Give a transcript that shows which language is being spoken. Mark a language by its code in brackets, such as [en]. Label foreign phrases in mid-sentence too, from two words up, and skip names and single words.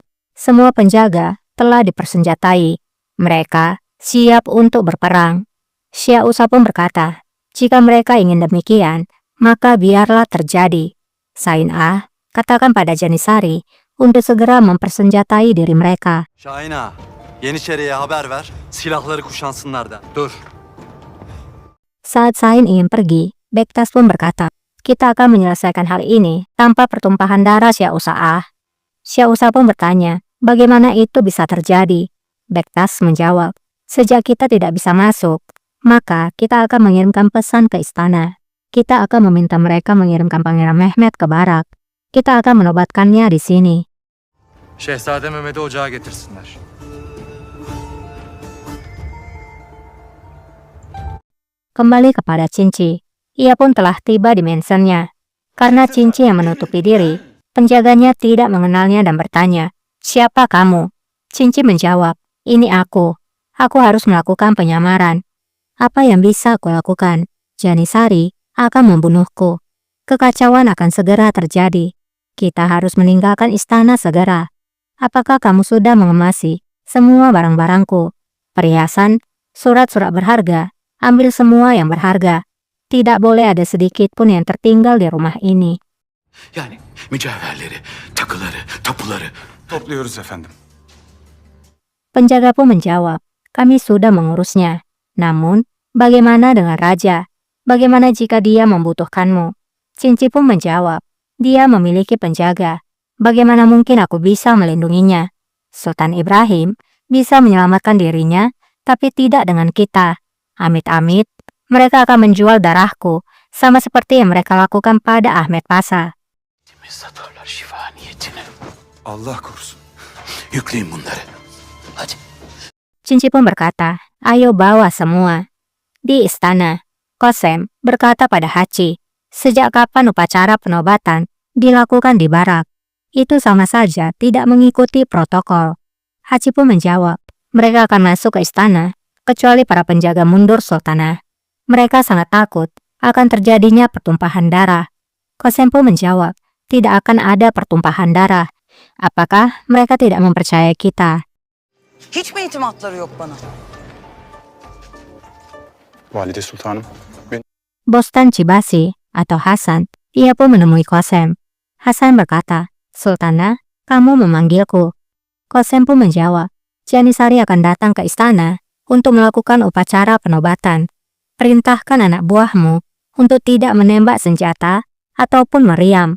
[id] Semua penjaga telah dipersenjatai. Mereka siap untuk berperang." Syekh Usa pun berkata, "Jika mereka ingin demikian, maka biarlah terjadi. Sahin katakan pada Janisari untuk segera mempersenjatai diri mereka." [tr] Şahina, Yeniçeri'ye haber ver, silahları kuşansınlar da. Dur. [id] Saat Sahin ingin pergi, Bektas pun berkata, "Kita akan menyelesaikan hal ini tanpa pertumpahan darah Syekh Usa." Syekh Usa pun bertanya, "Bagaimana itu bisa terjadi?" Bektas menjawab, "Sejak kita tidak bisa masuk, maka kita akan mengirimkan pesan ke istana. Kita akan meminta mereka mengirimkan Pangeran Mehmet ke barak. Kita akan menobatkannya di sini." [tr] Şehzade Mehmet'i ocağa getirsinler. [id] Kembali kepada Cinci, ia pun telah tiba di mansionnya. Karena Cinci yang menutupi diri, penjaganya tidak mengenalnya dan bertanya, "Siapa kamu?" Cinci menjawab, "Ini aku. Aku harus melakukan penyamaran. Apa yang bisa aku lakukan? Janisari akan membunuhku. Kekacauan akan segera terjadi. Kita harus meninggalkan istana segera. Apakah kamu sudah mengemasi semua barang-barangku? Perhiasan, surat-surat berharga, ambil semua yang berharga. Tidak boleh ada sedikit pun yang tertinggal di rumah ini." [tr] Yani mücevherleri, takıları, tapuları. Topluyoruz efendim. [id] Penjaga pun menjawab, "Kami sudah mengurusnya. Namun, bagaimana dengan raja? Bagaimana jika dia membutuhkanmu?" Cinci pun menjawab, "Dia memiliki penjaga. Bagaimana mungkin aku bisa melindunginya? Sultan Ibrahim bisa menyelamatkan dirinya, tapi tidak dengan kita. Amit-amit, mereka akan menjual darahku, sama seperti yang mereka lakukan pada Ahmed Pasha." [tr] Satarlar şifa niyetine. Allah korusun. Yükleyin bunları. Hadi. [id] Cinci pun berkata, "Ayo bawa semua." Di istana, Kosem berkata pada Hachi, "Sejak kapan upacara penobatan dilakukan di barak? Itu sama saja tidak mengikuti protokol." Hachi pun menjawab, "Mereka akan masuk ke istana, kecuali para penjaga mundur sultanah. Mereka sangat takut akan terjadinya pertumpahan darah." Kosem pun menjawab, "Tidak akan ada pertumpahan darah. Apakah mereka tidak mempercayai kita?" [tr] Hiç mi itimatları yok bana? Valide Sultanım, [id] Bostan Cibasi atau Hasan, ia pun menemui Kosem. Hasan berkata, "Sultana, kamu memanggilku." Kosem pun menjawab, "Janisari akan datang ke istana untuk melakukan upacara penobatan. perintahkan anak buahmu untuk tidak menembak senjata ataupun meriam.